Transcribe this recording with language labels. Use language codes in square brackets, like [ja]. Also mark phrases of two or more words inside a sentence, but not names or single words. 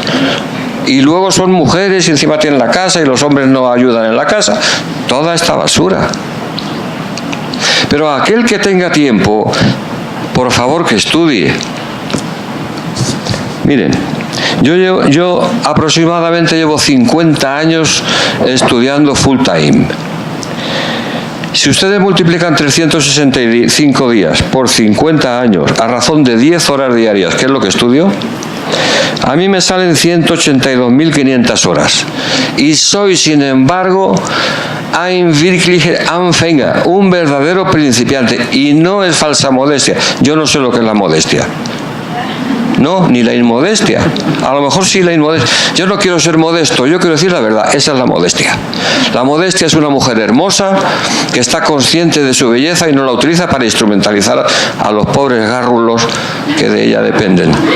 [es] Y luego son mujeres y encima tienen la casa y los hombres no ayudan en la casa. Toda esta basura. Pero aquel que tenga tiempo, por favor que estudie. Miren, yo aproximadamente llevo 50 años estudiando [en] full time. [es] Si ustedes multiplican 365 días por 50 años a razón de 10 horas diarias, ¿qué es lo que estudio? A mí me salen 182.500 horas. Y soy, sin embargo, [de] ein wirklicher Anfänger, [es] un verdadero principiante. Y no es falsa modestia. Yo no sé lo que es la modestia. No, ni la inmodestia. A lo mejor sí la inmodestia. Yo no quiero ser modesto, yo quiero decir la verdad. Esa es la modestia. La modestia es una mujer hermosa que está consciente de su belleza y no la utiliza para instrumentalizar a los pobres gárrulos que de ella dependen.